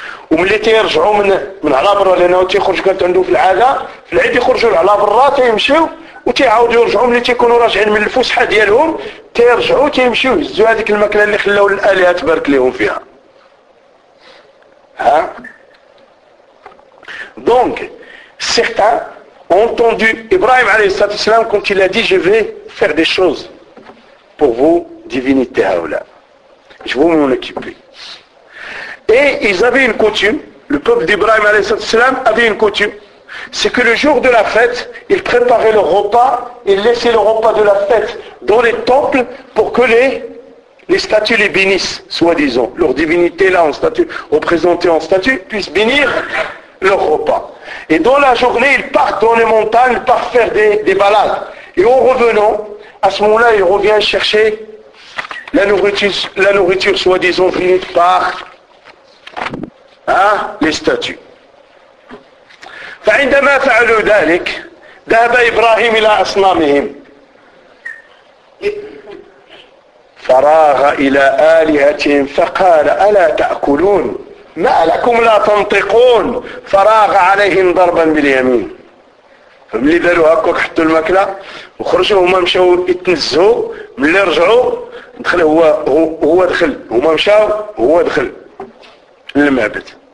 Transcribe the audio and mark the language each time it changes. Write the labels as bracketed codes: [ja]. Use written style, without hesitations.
[ar] وملي تيرجعوا من على برا لانه تيخرج كانت عندهم في العاده في العيد يخرجوا على برا تيمشيو وتيعاودوا يرجعوا ملي تيكونوا راجعين من الفسحه ديالهم تيرجعوا تيمشيو يهزوا هذيك الماكله اللي خلاو الالهه تبارك لهم فيها. Hein? [fr] Donc, certains ont entendu Ibrahim alayhi salam quand il a dit je vais faire des choses pour vous, divinités Haoula. Je vais m'en occuper. Et ils avaient une coutume, le peuple d'Ibrahim alayhi salam avait une coutume, c'est que le jour de la fête, ils préparaient le repas, ils laissaient le repas de la fête dans les temples pour que les statues les bénissent, soi-disant. Leur divinité, là, en statue, représentée en statue, puisse bénir leur repas. Et dans la journée, ils partent dans les montagnes, ils partent faire des balades. Et en revenant, à ce moment-là, ils reviennent chercher la nourriture, soi-disant, venue par les statues. [ar] فعندما فعلوا ذلك, ذهب إبراهيم إلى أصنامهم. فراغ إلى آلهتهم فقال ألا تأكلون ما لكم لا تنطقون فراغ عليهم ضربا باليمين فملي داروا هكاك حطوا الماكلة وخرجوا هما مشاو يتنزهوا ملي رجعوا دخل هو دخل هما مشاو هو دخل للمعبد